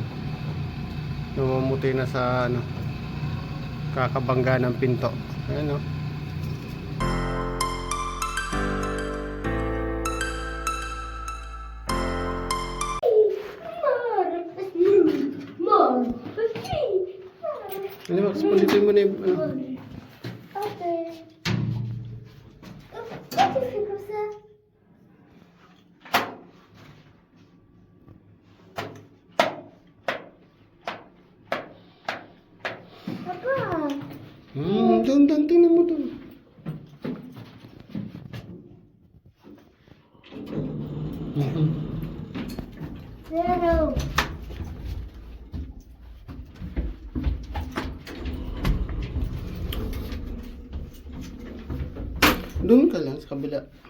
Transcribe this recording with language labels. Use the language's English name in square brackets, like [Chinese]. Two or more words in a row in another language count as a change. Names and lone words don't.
[Filipino] Namumuti na sa ano, kakabangga ng pinto. Ayan oh. Ano ba? Spunditin mo na yung ano. Okay. [French] Pourquoi tu fais comme ça? [Filipino] Papa. Doon, tingnan mo doon. Zero. Doon ka lang sa kabila.